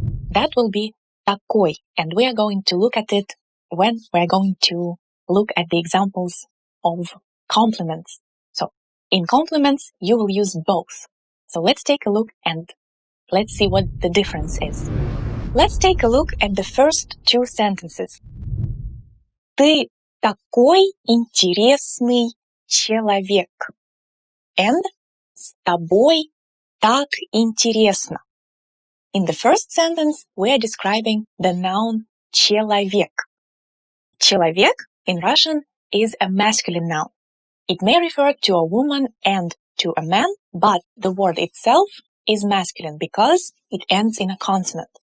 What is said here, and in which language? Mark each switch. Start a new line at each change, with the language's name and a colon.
English: That will be ТАКОЙ, and we are going to look at it when we're going to look at the examples of complements. So, in complements, you will use both. So let's take a look and let's see what the difference is. Let's take a look at the first two sentences.
Russian: Ты такой интересный человек.
English: And
Russian: с тобой так интересно.
English: In the first sentence, we are describing the noun человек. Человек in Russian is a masculine noun. It may refer to a woman and to a man, but the word itself is masculine because it ends in a consonant.